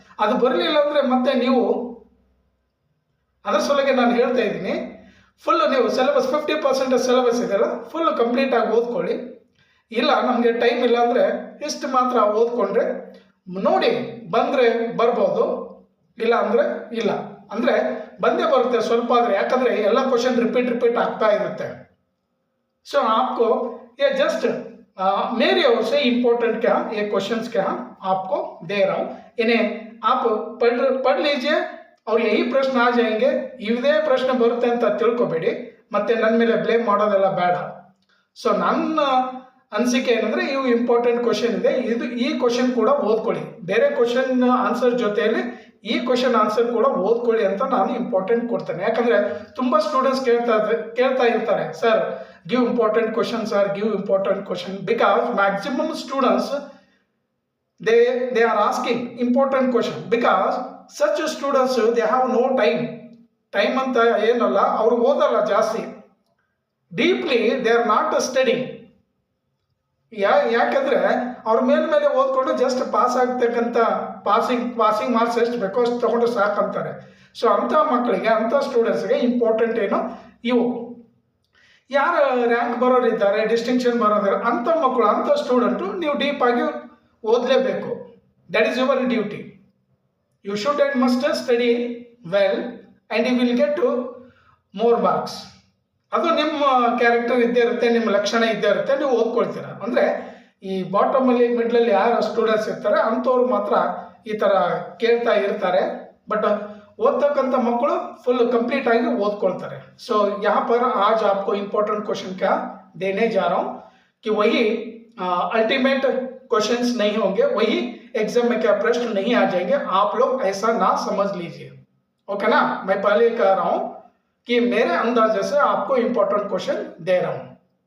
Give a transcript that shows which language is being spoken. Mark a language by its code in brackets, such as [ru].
[kn] ಅದು ಬರಲಿಲ್ಲ ಅಂದ್ರೆ ಮತ್ತೆ ನೀವು ಅದರ ಸಲುವಾಗಿ ನಾನು ಹೇಳ್ತಾ ಇದ್ದೀನಿ, ಫುಲ್ ನೀವು ಸಿಲೆಬಸ್ 50% ಸಿಲೆಬಸ್ ಇದೆಯಲ್ಲ ಫುಲ್ ಕಂಪ್ಲೀಟ್ ಆಗಿ ಓದ್ಕೊಳ್ಳಿ। ಇಲ್ಲ ನಮಗೆ ಟೈಮ್ ಇಲ್ಲ ಅಂದರೆ ಇಷ್ಟು ಮಾತ್ರ ಓದ್ಕೊಂಡ್ರೆ ನೋಡಿ, ಬಂದರೆ ಬರ್ಬೋದು, ಇಲ್ಲ ಅಂದರೆ ಇಲ್ಲ, ಅಂದರೆ ಬಂದೇ ಬರುತ್ತೆ ಸ್ವಲ್ಪ ಆದರೆ, ಯಾಕಂದರೆ ಎಲ್ಲ ಕ್ವೆಶ್ಚನ್ ರಿಪೀಟ್ ಆಗ್ತಾ ಇರುತ್ತೆ। [hi] सो आपको ये जस्ट मेरे ओर से इम्पोर्टेंट क्या ये क्वेश्चंस क्या आपको दे रहा हूँ, इन्हें आप पढ़ लीजिए और यही प्रश्न आ जाएंगे। [kn] इवदे प्रश्न बरुत्ते ಅಂತ ತಿಳ್ಕೊಬೇಡಿ, ಮತ್ತೆ ನನ್ನ ಮೇಲೆ ಬ್ಲೇಮ್ ಮಾಡೋದೆಲ್ಲ ಬೇಡ। ಸೊ ನನ್ನ ಅನಿಸಿಕೆ ಏನಂದ್ರೆ ಇವು ಇಂಪಾರ್ಟೆಂಟ್ ಕ್ವೆಶ್ಚನ್ ಇದೆ, ಇದು ಈ ಕ್ವೆಶ್ಚನ್ ಕೂಡ ಓದ್ಕೊಳ್ಳಿ, ಬೇರೆ ಕ್ವೆಶ್ಚನ್ ಆನ್ಸರ್ ಜೊತೆಯಲ್ಲಿ ಈ ಕ್ವೆಶ್ಚನ್ ಆನ್ಸರ್ ಕೂಡ ಓದ್ಕೊಳ್ಳಿ ಅಂತ ನಾನು ಇಂಪಾರ್ಟೆಂಟ್ ಕೊಡ್ತೇನೆ। ಯಾಕಂದ್ರೆ ತುಂಬಾ ಸ್ಟೂಡೆಂಟ್ಸ್ ಕೇಳ್ತಾ ಇರ್ತಾರೆ, sir [en] give important questions or give important question, because maximum students they are asking important question, because such students they have no time [kn] anta ಏನಲ್ಲ, ಅವರು ಓದಲ್ಲ ಜಾಸ್ತಿ, deeply [en] they are not studying। [kn] ಯಾಕಂದ್ರೆ ಅವ್ರ ಮೇಲೆ ಓದ್ಕೊಂಡು ಜಸ್ಟ್ ಪಾಸ್ ಆಗ್ತಕ್ಕಂಥ passing marks ಎಷ್ಟು ಬೇಕೋ ಅಷ್ಟು ತಗೊಂಡು ಸಾಕಂತಾರೆ। ಸೊ ಅಂಥ ಮಕ್ಕಳಿಗೆ, ಅಂಥ ಸ್ಟೂಡೆಂಟ್ಸ್ಗೆ ಇಂಪಾರ್ಟೆಂಟ್ ಏನು, ಇವು ಯಾರು ರ್ಯಾಂಕ್ ಬರೋರಿದ್ದಾರೆ, ಡಿಸ್ಟಿಂಕ್ಷನ್ ಬರೋದಿದ್ದಾರೆ, ಅಂಥ ಮಕ್ಕಳು, ಅಂಥ ಸ್ಟೂಡೆಂಟು ನೀವು ಡೀಪ್ ಆಗಿ ಓದಲೇಬೇಕು। [en] That is your duty. You should and must study well and you will get to more marks. [kn] ಅದು ನಿಮ್ಮ ಕ್ಯಾರೆಕ್ಟರ್ ಇದ್ದೇ ಇರುತ್ತೆ, ನಿಮ್ಮ ಲಕ್ಷಣ ಇದ್ದೇ ಇರುತ್ತೆ, ನೀವು ಓದ್ಕೊಳ್ತೀರಾ. ಅಂದರೆ ಈ ಬಾಟಮಲ್ಲಿ ಮಿಡ್ಲಲ್ಲಿ ಯಾರು ಸ್ಟೂಡೆಂಟ್ಸ್ ಇರ್ತಾರೆ ಅಂಥವ್ರು ಮಾತ್ರ ಈ ಥರ ಕೇಳ್ತಾ ಇರ್ತಾರೆ. ಬಟ್ ಓದ್ತಕ್ಕಂಥ ಮಕ್ಕಳು ಫುಲ್ ಕಂಪ್ಲೀಟ್ ಆಗಿ ಓದ್ಕೊಳ್ತಾರೆ. [hi] सो यहाँ पर आज आपको इम्पोर्टेंट क्वेश्चन क्या देने जा रहा हूँ कि वही अल्टीमेट क्वेश्चंस नहीं होंगे, वही एग्जाम में क्या प्रश्न नहीं आ जाएंगे, आप लोग ऐसा ना समझ लीजिए. ओके ना, मैं पहले कह रहा हूँ कि मेरे अंदाजे से आपको इम्पोर्टेंट क्वेश्चन दे रहा हूँ.